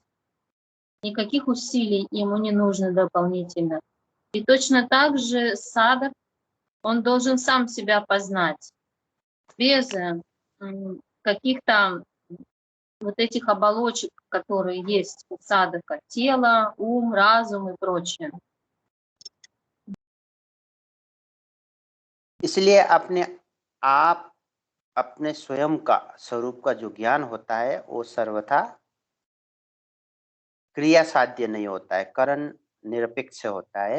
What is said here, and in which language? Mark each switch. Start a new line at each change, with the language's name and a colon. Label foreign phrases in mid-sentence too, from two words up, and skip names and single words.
Russian: Никаких усилий ему не нужно дополнительно. И точно так же садхак, он должен сам себя познать, без каких-то вот этих оболочек, которые есть у садхака, тело, ум, разум и прочее.
Hindi: इसलिए अपने स्वयं का स्वरूप का जो ज्ञान होता है वो सर्वथा क्रिया साध्य नहीं होता है, करण निरपेक्ष होता है।